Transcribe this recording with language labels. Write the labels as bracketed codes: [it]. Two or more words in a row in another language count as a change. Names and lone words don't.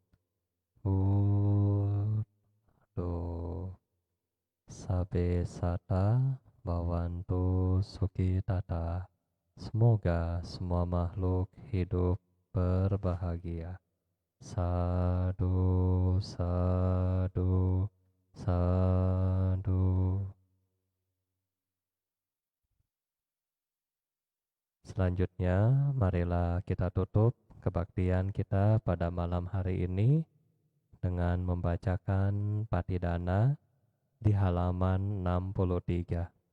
[pi] but, do. Sabe sata bawantu suki tata. [id] Semoga semua makhluk hidup berbahagia. [pi] Sadu, sadu, sadu. [id] Selanjutnya, marilah kita tutup kebaktian kita pada malam hari ini dengan membacakan Patidana di halaman 63.